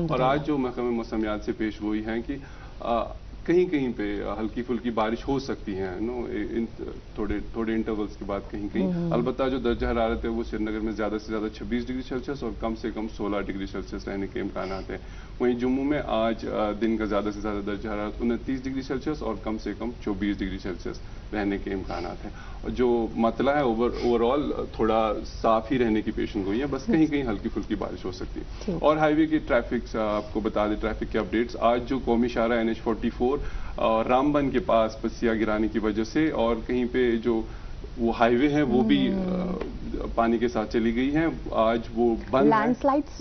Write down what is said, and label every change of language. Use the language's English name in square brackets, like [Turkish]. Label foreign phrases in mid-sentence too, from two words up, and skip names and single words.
[Urdu] اور آج جو محکمہ موسمیات سے پیش گوئی ہے کہ کہیں کہیں پہ ہلکی پھلکی بارش ہو سکتی ہے تھوڑے انٹرولز کے بعد کہیں کہیں. البتہ جو درجہ حرارت ہے وہ سری نگر میں زیادہ سے زیادہ 26 ڈگری سیلسیس اور کم سے کم 16 ڈگری سیلسیس رہنے کے امکانات ہیں. وہیں جموں میں آج دن کا زیادہ سے زیادہ درجہ حرارت 29 ڈگری سیلسیس اور کم سے کم 24 ڈگری سیلسیس رہنے کے امکانات ہیں. جو مطلع ہے اوور آل تھوڑا صاف ہی رہنے کی پیشن گوئی ہے, بس کہیں کہیں ہلکی پھلکی بارش ہو سکتی ہے. اور ہائی وے کی ٹریفک آپ کو بتا دیں ٹریفک کے اپڈیٹس. آج جو قومی شاہراہ NH44 رام بن کے پاس پسیا گرانے کی وجہ سے اور کہیں پہ جو وہ ہائی وے ہے وہ بھی پانی کے ساتھ چلی گئی ہیں, آج وہ بند ہے.